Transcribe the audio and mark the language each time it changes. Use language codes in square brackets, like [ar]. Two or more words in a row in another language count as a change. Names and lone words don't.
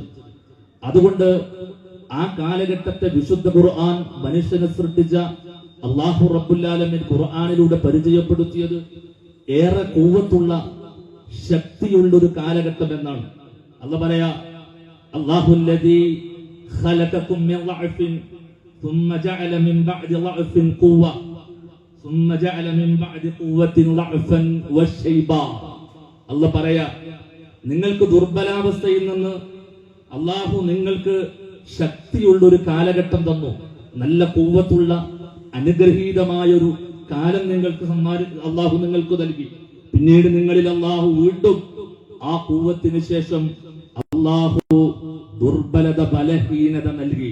[ml] അതുകൊണ്ട് ആ കാലഘട്ടത്തെ വിശുദ്ധ ഖുർആൻ മനുഷ്യനെ സൃഷ്ടിച്ച അല്ലാഹു [ar] رب العالمين [ml] ഖുർആനിലൂടെ പരിചയപ്പെടുത്തിയത് ഏറെ ഖുവ്വത്തുള്ള, ശക്തിയുള്ള ഒരു കാലഘട്ടം എന്നാണ്. അല്ലാഹു പറയാ, [ar] الله الذي خلقكم من ضعف ثم جعل من بعد ضعف قوة ثم جعل من بعد قوة ضعفا وشيبا. [ml] അല്ലാഹു പറയാ, നിങ്ങൾക്ക് ദുർബലാവസ്ഥയിൽ നിന്ന് അല്ലാഹു നിങ്ങൾക്ക് ശക്തിയുള്ള ഒരു കാലഘട്ടം തന്നു, നല്ല ഖുവ്വത്തുള്ള അനുഗ്രഹീതമായ ഒരു കാലം നിങ്ങൾക്ക് അല്ലാഹു നിങ്ങൾക്ക് നൽകി. പിന്നീട് നിങ്ങളിൽ അല്ലാഹു വീണ്ടും ആ ഖുവ്വത്തിന് ശേഷം അല്ലാഹു ദുർബലത, ബലഹീനത നൽകി.